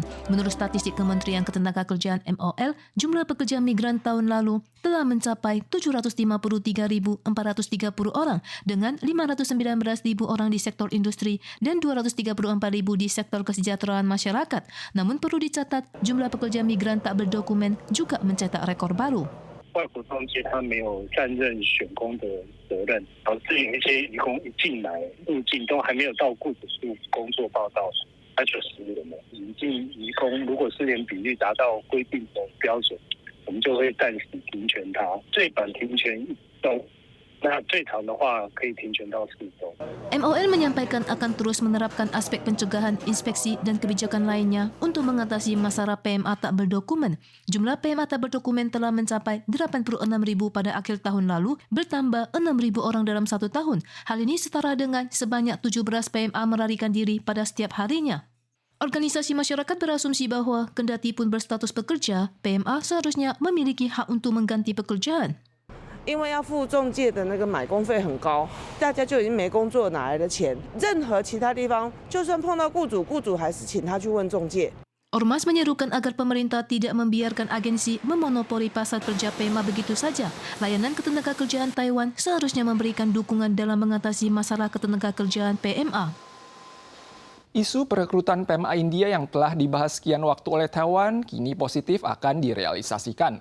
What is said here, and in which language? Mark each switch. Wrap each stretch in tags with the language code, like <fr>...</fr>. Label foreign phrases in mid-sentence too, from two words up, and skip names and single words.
<id>Menurut statistik Kementerian Ketenagakerjaan MOL, jumlah pekerja migran tahun lalu telah mencapai 753.430 orang dengan 519.000 orang di sektor industri dan 234.000 di sektor kesejahteraan masyarakat. Namun perlu dicatat, jumlah pekerja migran tak berdokumen juga mencetak rekor baru.</id> <zh>外国中介他没有担任选工的责任，导致有一些移工一进来入境都还没有到雇主处工作报道，他就失联了。引进移工如果失联比率达到规定的标准，我们就会暂时停权他，最短停权1周。那最长的话可以停权到4周。</zh> <id>MOL menyampaikan akan terus menerapkan aspek pencegahan, inspeksi, dan kebijakan lainnya untuk mengatasi masalah PMA tak berdokumen. Jumlah PMA tak berdokumen telah mencapai 86.000 pada akhir tahun lalu, bertambah 6.000 orang dalam 1 tahun. Hal ini setara dengan sebanyak 17 PMA melarikan diri pada setiap harinya. Organisasi masyarakat berasumsi bahwa kendati pun berstatus pekerja, PMA seharusnya memiliki hak untuk mengganti pekerjaan.</id> <zh>因为要付中介的那个买工费很高，大家就已经没工作，哪来的钱？任何其他地方，就算碰到雇主，雇主还是请他去问中介。</zh> <id>Ormas menyerukan agar pemerintah tidak membiarkan agensi memonopoli pasar kerja PMA begitu saja. Layanan Ketenagakerjaan Taiwan seharusnya memberikan dukungan dalam mengatasi masalah ketenagakerjaan PMA. Isu perekrutan PMA India yang telah dibahas sekian waktu oleh Taiwan kini positif akan direalisasikan.</id>